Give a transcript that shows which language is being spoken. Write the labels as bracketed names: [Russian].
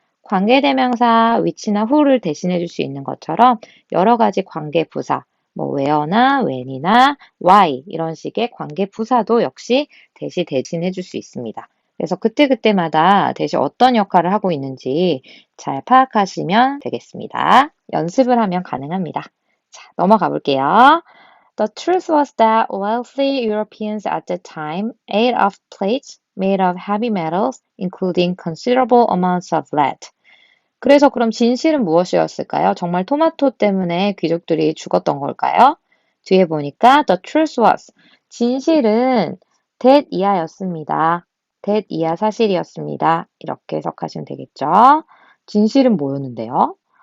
[Korean] 관계대명사 which나 who를 대신해 줄 수 있는 것처럼 여러 가지 관계 부사 뭐 where나 when이나 why 이런 식의 관계 부사도 역시 that이 대신해 줄 수 있습니다. 그래서 그때그때마다 that이 어떤 역할을 하고 있는지 잘 파악하시면 되겠습니다. 연습을 하면 가능합니다. 자, 넘어가 볼게요. [English] The truth was that wealthy Europeans at the time ate off plates made of heavy metals, including considerable amounts of lead. [Korean] 그래서 그럼 진실은 무엇이었을까요? 정말 토마토 때문에 귀족들이 죽었던 걸까요? 뒤에 보니까 [English] the truth was [Korean] 진실은 that 이하였습니다. that 이하 사실이었습니다. 이렇게 해석하시면 되겠죠. 진실은 뭐였는데요?